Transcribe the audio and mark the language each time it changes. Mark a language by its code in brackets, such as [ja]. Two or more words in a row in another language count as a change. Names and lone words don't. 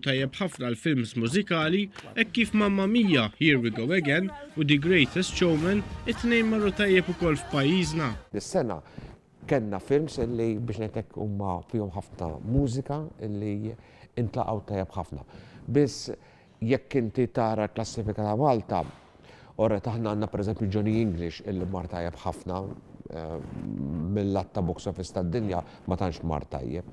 [mt] tajjeb ħafna l-films mużikali hekk kif Mamma Mia, Here We Go Again u The Greatest Showman it-tnejn marru tajjeb ukoll f'pajjiżna. Dis-sena kellna films illi biex ngħidlek huma fihom ħafna mużika illi intlaqgħu tajjeb ħafna. Biss jekk inti tara klassifika ta' Malta, orret aħna għandna pereżempju Johnny English illi mar tajjeb ħafna mill-lat ta' [en] box office [mt] tad-dinja ma tantx mar tajjeb.